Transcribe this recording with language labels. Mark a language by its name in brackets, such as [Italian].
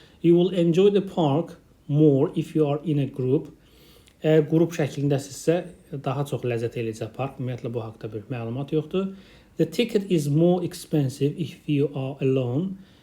[English] You will enjoy the park more if you are in a group. [Azerbaijani] Əgər qrup şəklindəsinizsə, daha çox ləzzət eləyəcək park. Ümumiyyətlə, bu haqda bir məlumat yoxdur. [English] The ticket is more expensive if you are alone.